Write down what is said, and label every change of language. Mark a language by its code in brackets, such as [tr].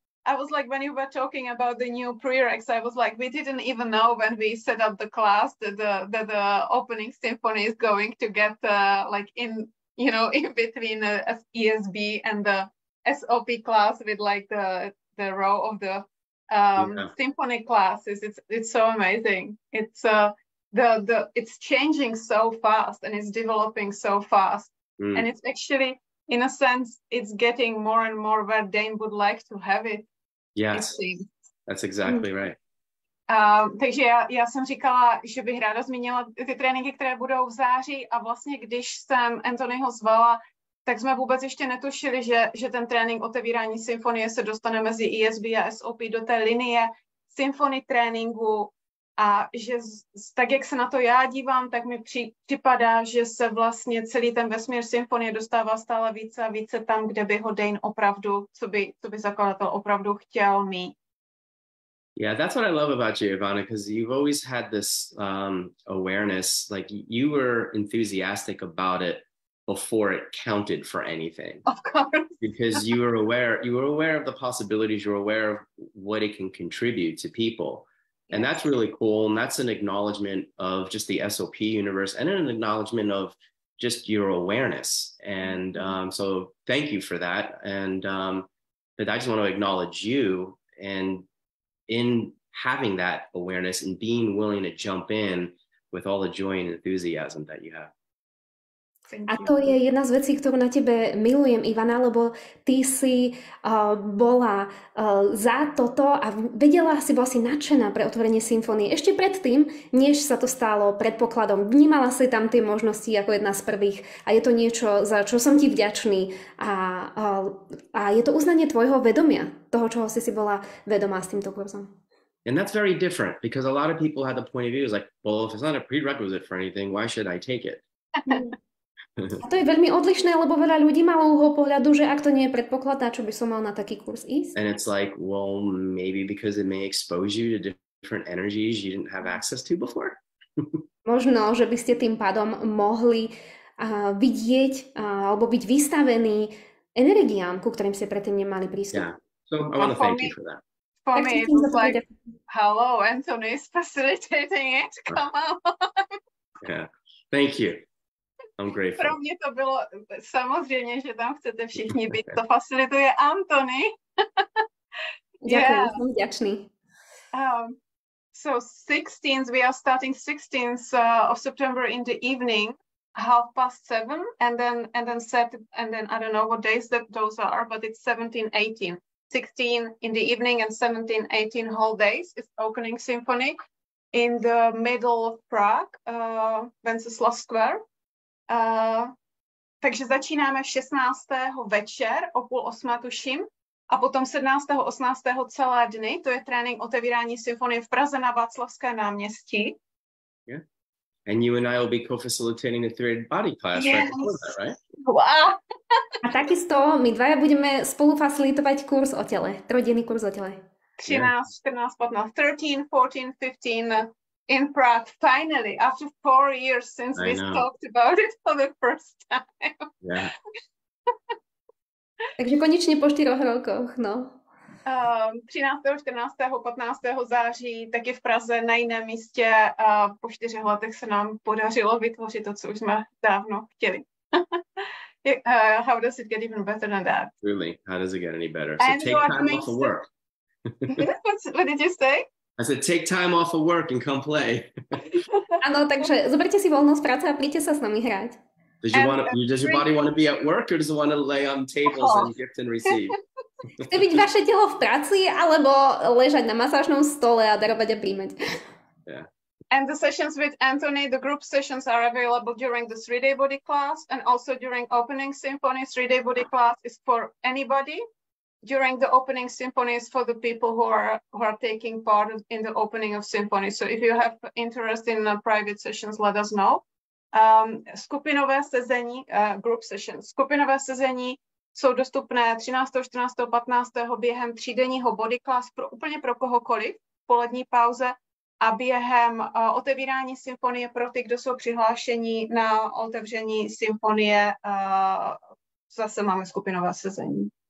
[en] I was like, when you were talking about the new prereqs, I was like, we didn't even know when we set up the class that the opening symphony is going to get like in between the ESB and the SOP class with like the row of the symphony classes. It's so amazing. It's it's changing so fast and it's developing so fast, and it's actually, in a sense, it's getting more and more where Dane would like to have it. Yes, that's exactly right. [cs] Takže já jsem říkala, že bych ráda zmínila ty tréninky, které budou v září, a vlastně když jsem Anthonyho zvala, tak jsme vůbec ještě netušili, že ten trénink otevírání symfonie se dostane mezi ESB a SOP do té linie symfony tréninku, a že tak, jak se na to já dívám, tak mi připadá, že se vlastně celý ten vesmír symfonie dostává stále více a více tam, kde by ho Dane opravdu, co by zakladatel opravdu chtěl mít. [en] Yeah, that's what I love about you, Ivana, because you've always had this awareness, like you were enthusiastic about it before it counted for anything. Of course. Because you were aware of the possibilities, you were aware of what it can contribute to people. And that's really cool. And that's an acknowledgement of just the SOP universe and an acknowledgement of just your awareness. And so thank you for that. And but I just want to acknowledge you, and in having that awareness and being willing to jump in with all the joy and enthusiasm that you have. [sk] A to je jedna z vecí, ktorú na tebe milujem, Ivana, lebo ty si bola za toto a bola si nadšená pre otvorenie symfónie. Ešte predtým, než sa to stalo predpokladom, vnímala si tam tie možnosti ako jedna z prvých, a je to niečo, za čo som ti vďačný, a je to uznanie tvojho vedomia, toho, čoho si bola vedomá s týmto kurzom. [en] And that's very different, because a lot of people had the point of view is like, well, if it's not a prerequisite for anything, why should I take it? [sk] A to je veľmi odlišné, lebo veľa ľudí malo uhol pohľadu, že ak to nie je predpoklad, na čo by som mal na taký kurz ísť. [en] And it's like, well, maybe because it may expose you to different energies you didn't have access to before. [sk] Možno, že by ste tým pádom mohli vidieť alebo byť vystavení energiám, ku ktorým ste predtým nemali prístup. [en] Yeah. So I want to thank you for that. For me, it was like, hello, Anthony is facilitating it. Come on. Yeah. Thank you. I'm grateful. [cs] Pro mě to bylo samozřejmě, že tam chcete všichni být. To facilituje Anthony. Děkuji, jsem vděčný. [en] So 16th, we are starting 16th of September in the evening, 7:30, and then I don't know what days those are, but it's 17, 18. 16 in the evening and 17, 18 whole days. It's opening symphony in the middle of Prague, Wenceslav Square. [cs] Takže začínáme 16. večer o 7:30, tuším, a potom 17. 18. celé dny, to je trénink otevírání symfonie v Praze na Václavském náměstí. [en] Yeah. And you and I will be co-facilitating the third body class right before that, right? Wow. [sk] A takisto my dvaja budeme spolu facilitovať kurz o tele, trojdenný kurz o tele. [en] 13, 14, 15, 13, 14, 15 in Prague, finally, after 4 years since we talked about it for the first time. Yeah. [sk] Takže konečne po 4 rokoch, no. [cs] 13., 14., 15. září taky v Praze na jiném místě. Po 4 letech se nám podařilo vytvořit to, co už jsme dávno chtěli. [en] How does it get even better than that? Really, how does it get any better? So take time off of work. What did you say? I said take time off of work and come play. [sk] Áno, takže zoberte si voľnosť z práce a príďte sa s nami hrať. [en] Does your body want to be at work, or does it want to lay on tables and gift and receive? [sk] Chce byť vaše telo v práci, alebo ležať na masážnom stole a darovať a príjmať? [en] Yeah. And the sessions with Anthony, the group sessions are available during the 3-day body class, and also during opening symphony. 3-day body class is for anybody. During the opening symphony is for the people who are taking part in the opening of symphony. So if you have interest in private sessions, let us know. [cs] Skupinové sezení, [en] group sessions. [cs] Skupinové sezení jsou dostupné 13., 14., 15. během 3denního body class úplně pro kohokoliv v polední pauze a během otevírání symfonie pro ty, kdo jsou přihlášení na otevření symfonie, zase máme skupinové sezení.